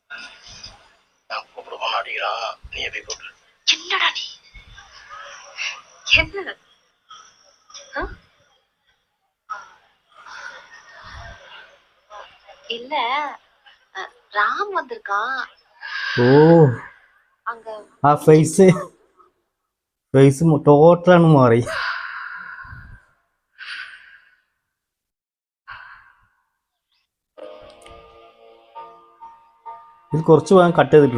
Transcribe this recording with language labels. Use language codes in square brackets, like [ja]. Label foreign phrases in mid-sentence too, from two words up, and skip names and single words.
[ta] நான் கூப்பிடுவோம் அடிக்கிறான், நீ எப்படி கூப்பிடு. என்னடா நீ? என்ன? ஆ? இல்ல, ராம் வந்திருக்கான். ഓ அங்க [ml] ആ ഫേസ് ടോട്ടലാണ് മാറി. ഇത് കുറച്ച് ഭാഗം കട്ട് ചെയ്തിട്ടുണ്ട്.